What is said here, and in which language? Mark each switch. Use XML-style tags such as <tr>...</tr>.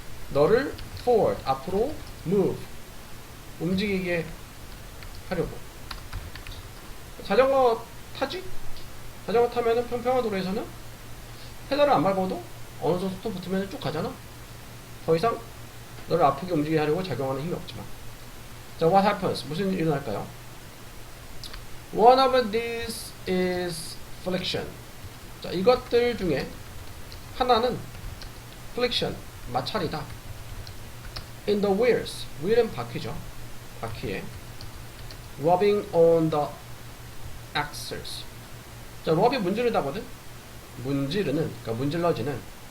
<ko>너를 forward, 앞으로 move. 움직이게 하려고. 자전거 타지? 자전거 타면은 평평한 도로에서는 페달을 안 밟아도 어느 정도 속도 붙으면 쭉 가잖아? 더 이상 너를 아프게 움직이게 하려고 작용하는 힘이 없지만. 자,</ko> <en>what happens?</en> <ko>무슨 일이 일어날까요?</ko> <en>One of these is friction.</en> <ko>자, 이것들 중에 하나는 friction, 마찰이다.</ko> <en>In the wheels. wheel은</en> <ko>바퀴죠. 바퀴에.</ko> <en>rubbing on the axles.</en> <ko>자, rub이 문지르다거든? 문지르는, 그러니까 문질러지는.</ko>